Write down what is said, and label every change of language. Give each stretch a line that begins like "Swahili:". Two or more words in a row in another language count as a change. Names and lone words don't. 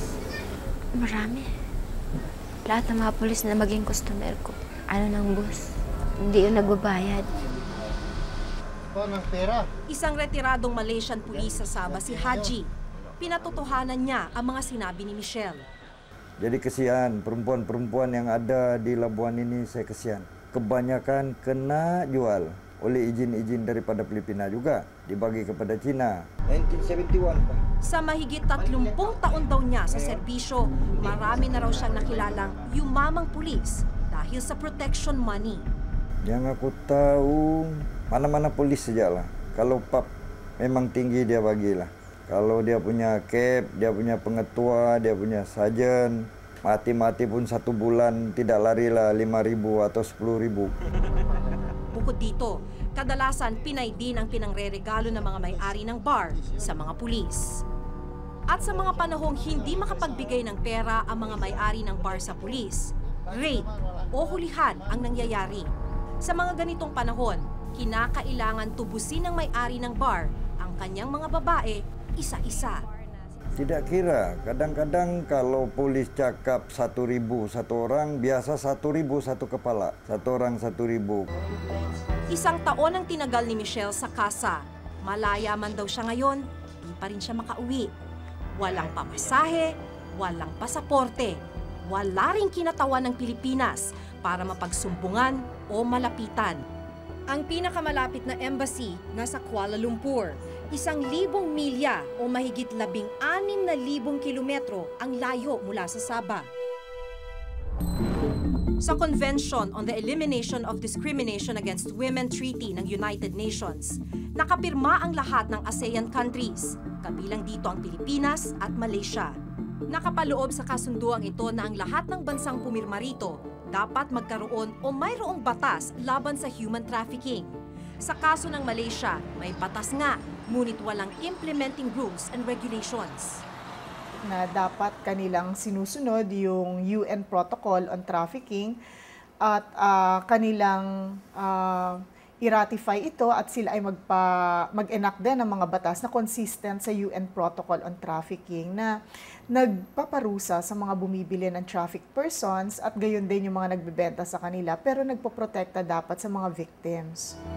Filipino: Marami. Lahat ng mga pulis na maging customer ko, ng bus, hindi yung nagbabayad. Isang retiradong Malaysian pulis sa Sabah si Haji. Pinatotohanan niya ang mga sinabi ni Michelle.
Malay: Jadi kesian, perempuan-perempuan yang ada di Labuan ini saya kesian. Kebanyakan kena jual oleh izin-izin daripada Filipina juga, dibagi kepada China.
Filipino: 1971 pa. Sa mahigit 30 taon daw niya sa serbisyo, marami na raw siyang nakilalang yumamang pulis dahil sa protection money.
Malay: Yang aku tahu, mana-mana polis sajalah. Kalau pap memang tinggi dia bagilah. Kalau dia punya cap, dia punya pengetua, dia punya sarjan, mati-mati pun 1 bulan tidak larilah 5.000 atau 10.000.
Filipino: Bukod dito, kadalasan Pinay din ang pinangre-regalo ng mga may-ari ng bar sa mga pulis. At sa mga panahong hindi makapagbigay ng pera ang mga may-ari ng bar sa pulis, raid o hulihan ang nangyayari. Sa mga ganitong panahon, kinakailangan tubusin ng may-ari ng bar ang kanyang mga babae isa-isa.
Malay: Tidak kira, kadang-kadang kalau polis cakap 1.000 satu orang, biasa 1.000 satu kepala, 1 orang 1.000.
Filipino: 1 taon ang tinagal ni Michelle sa kasa. Malaya man daw siya ngayon, di pa rin siya makauwi. Walang pamasahe, walang pasaporte, wala ring kinatawan ng Pilipinas para mapagsumbungan o malapitan. Ang pinakamalapit na embassy nasa Kuala Lumpur. 1,000 milya o mahigit 16,000 kilometro ang layo mula sa Sabah. Sa Convention on the Elimination of Discrimination Against Women Treaty ng United Nations, nakapirma ang lahat ng ASEAN countries, kabilang dito ang Pilipinas at Malaysia. Nakapaloob sa kasunduang ito na ang lahat ng bansang pumirma rito dapat magkaroon o mayroong batas laban sa
English: human trafficking.
Filipino: Sa kaso ng Malaysia, may batas nga, ngunit walang
English: implementing rules and regulations.
Filipino: Na dapat kanilang sinusunod yung UN Protocol on Trafficking at kanilang i-ratify ito at sila ay mag-enact din ng mga batas na consistent sa UN Protocol on Trafficking na nagpaparusa sa mga bumibili ng
English: trafficked persons
Filipino: at gayon din yung mga nagbebenta sa kanila pero nagpoprotekta dapat sa mga victims.